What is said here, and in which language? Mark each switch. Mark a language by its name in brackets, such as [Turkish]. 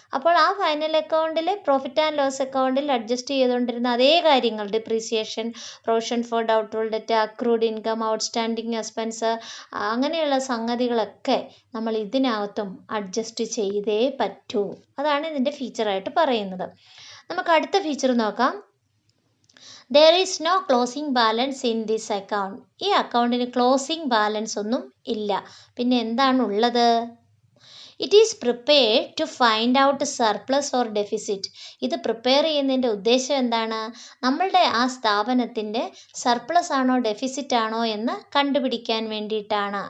[Malayalam] അപ്പോൾ ആ ഫൈനൽ അക്കൗണ്ടിൽ പ്രോഫിറ്റ് ആൻഡ് ലോസ് അക്കൗണ്ടിൽ അഡ്ജസ്റ്റ് ചെയ്തുകൊണ്ടിരുന്ന അതേ കാര്യങ്ങൾ, depreciation, provision for doubtful debt, accrued income, outstanding expense, അങ്ങനെയുള്ള സംഗതികളൊക്കെ നമ്മൾ ഇതിനകത്തും അഡ്ജസ്റ്റ് ചെയ്തേ പറ്റൂ. അതാണ് ഇതിൻ്റെ ഫീച്ചറായിട്ട് പറയുന്നത്. നമുക്ക് അടുത്ത ഫീച്ചർ നോക്കാം. [English] There is no closing balance in this account. [Malayalam] ഈ അക്കൗണ്ടിന് ക്ലോസിംഗ് ബാലൻസ് ഒന്നും ഇല്ല. പിന്നെ എന്താണ് ഉള്ളത്? [English] It is prepared to find out surplus or deficit. [Malayalam] ഇത് പ്രിപ്പയർ ചെയ്യുന്നതിൻ്റെ ഉദ്ദേശം എന്താണ്? നമ്മളുടെ ആ സ്ഥാപനത്തിൻ്റെ സർപ്ലസ് ആണോ ഡെഫിസിറ്റ് ആണോ എന്ന് കണ്ടുപിടിക്കാൻ വേണ്ടിയിട്ടാണ്.